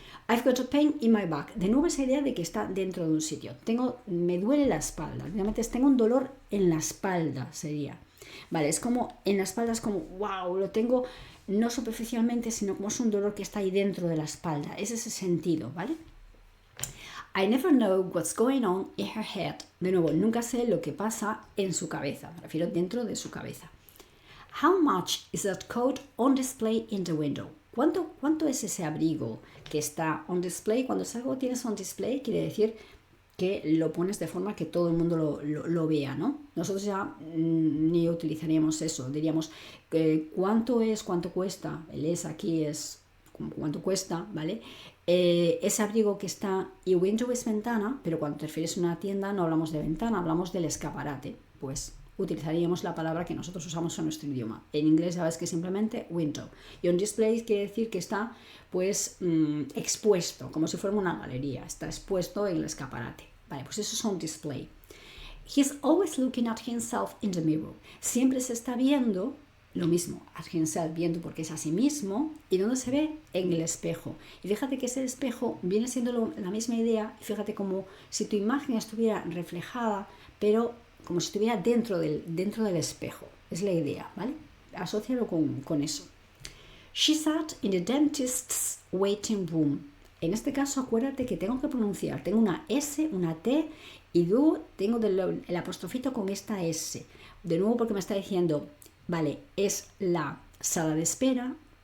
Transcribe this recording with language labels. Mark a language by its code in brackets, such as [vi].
[en] I've got a pain in my back. [es] De nuevo esa idea de que está dentro de un sitio. Me duele la espalda. Realmente tengo un dolor en la espalda, sería. Vale, es como en la espalda, es como, wow, lo tengo no superficialmente, sino como es un dolor que está ahí dentro de la espalda. Es ese sentido, ¿vale? [en] I never know what's going on in her head. [es] De nuevo, nunca sé lo que pasa en su cabeza. Me refiero dentro de su cabeza. [en] How much is that coat on display in the window? [es] ¿Cuánto es ese abrigo que está [en] on display? [es] Cuando es algo tienes [en] on display, [es] quiere decir que lo pones de forma que todo el mundo lo vea, ¿no? Nosotros ya ni utilizaríamos eso. Diríamos, ¿cuánto es? ¿Cuánto cuesta? El es aquí es cuánto cuesta, ¿vale? Ese abrigo que está, y window es ventana, pero cuando te refieres a una tienda no hablamos de ventana, hablamos del escaparate. Pues utilizaríamos la palabra que nosotros usamos en nuestro idioma. En inglés sabes que simplemente window. Y [en] on display [es] quiere decir que está pues expuesto, como si fuera una galería. Está expuesto en el escaparate. Vale, pues eso es [en] on display. He's always looking at himself in the mirror. [es] Siempre se está viendo lo mismo, [en] at himself, [es] viendo porque es a sí mismo. ¿Y dónde se ve? En el espejo. Y fíjate que ese espejo viene siendo la misma idea. Y fíjate como si tu imagen estuviera reflejada, pero como si estuviera dentro del espejo. Es la idea, ¿vale? Asócialo con eso. [en] She sat in the dentist's waiting room. [es] En este caso, acuérdate que tengo que pronunciar. Tengo una S, una T y luego tengo el apostrofito con esta S. De nuevo porque me está diciendo, vale, es la sala de espera.